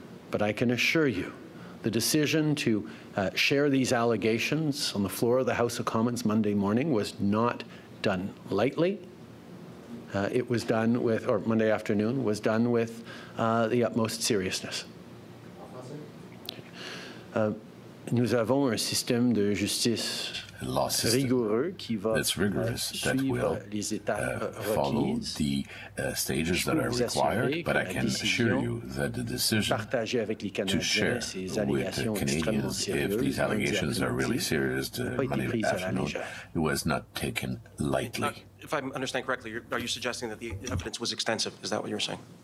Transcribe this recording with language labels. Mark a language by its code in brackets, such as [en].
[en] But I can assure you, the decision to share these allegations on the floor of the House of Commons Monday morning was not done lightly. It was done with, or Monday afternoon, was done with the utmost seriousness. [fr] Nous avons un système de justice rigoureux qui va suivre les étapes requises. [en] The stages that are required, but I can assure you that the decision to share with the Canadians if these allegations are really serious Monday afternoon, it was not taken lightly. If I understand correctly, are you suggesting that the evidence was extensive? Is that what you're saying?